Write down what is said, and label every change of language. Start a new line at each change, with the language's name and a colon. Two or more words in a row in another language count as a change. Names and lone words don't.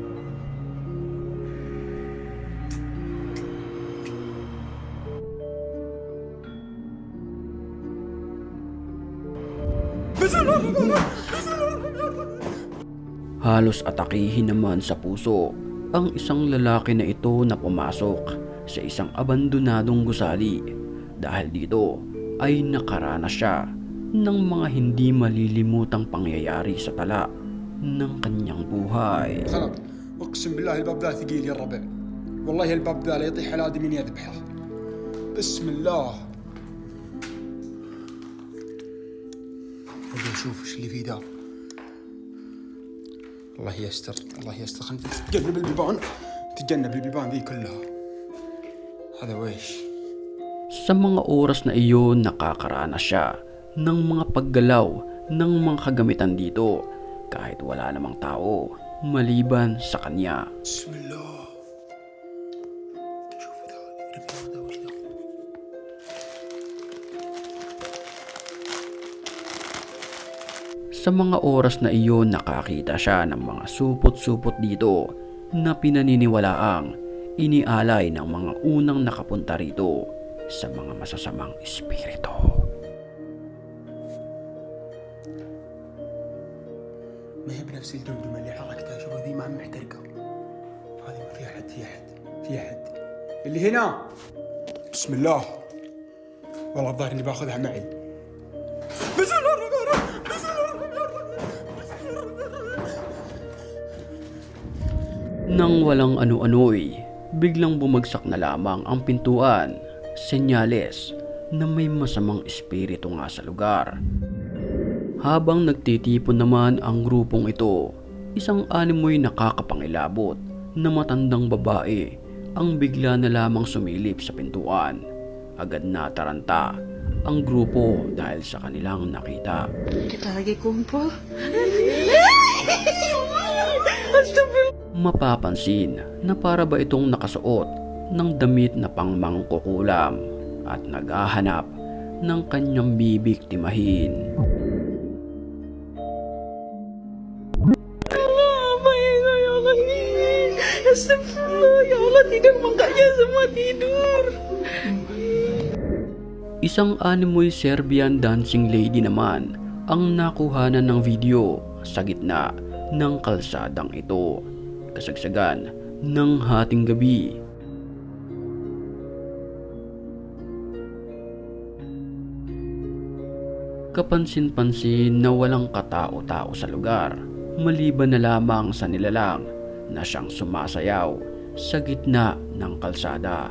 Filipino: Halos atakihin naman sa puso ang isang lalaki na ito na pumasok sa isang abandonadong gusali. Dahil dito ay nakaranas siya ng mga hindi malilimutang pangyayari sa tala ng kanyang buhay.
Arabic: غلط اقسم بالله الباب ذا ثقيل يا الربع والله الباب ذا لا يطيح على ادمي يذبحه بسم الله ابي اشوف ايش اللي فيه ذا الله يستر الله يستر خلينا تجنب البيبان ذي كلها هذا ويش.
Filipino: Sa mga oras na iyon nakakaranas siya ng mga paggalaw ng mga kagamitan dito kahit wala namang tao maliban sa kanya.
Arabic: بسم الله شوف ذا البيبان ذا وش ذا
Filipino: Sa mga oras na iyon nakakita siya ng mga supot-supot dito na pinaniniwalaang inialay ng mga unang nakapunta rito sa mga masasamang espiritu.
Arabic: ما هي بنفس الدمدمة اللي حركتها شوف ذي ما محترقة هذه ما في أحد في أحد اللي هنا بسم الله والله الظاهر إني باخذها معي بسم الله الرحمن الرحيم بسم الله الرحمن الرحيم.
Filipino: Nang walang ano-ano'y, biglang bumagsak na lamang ang pintuan, senyales na may masamang espiritu nga sa lugar. Habang nagtitipon naman ang grupong ito, isang animoy nakakapangilabot na matandang babae ang bigla na lamang sumilip sa pintuan. Agad na taranta ang grupo dahil sa kanilang nakita.
Indonesian: Kita lagi kumpul.
Filipino: Mapapansin na para ba itong nakasuot ng damit na pangmangkukulam at naghahanap ng kanyang bibiktimahin.
Arabic: أستغفر الله، يا الله,
Indonesian: tidak makanya semua tidur.
Filipino: Isang animoy
English: Serbian dancing lady
Filipino: naman ang nakuhanan ng video sa gitna ng kalsadang ito, kasagsagan ng hating gabi. Kapansin-pansin na walang katao-tao sa lugar, maliban na lamang sa nilalang na siyang sumasayaw sa gitna ng kalsada.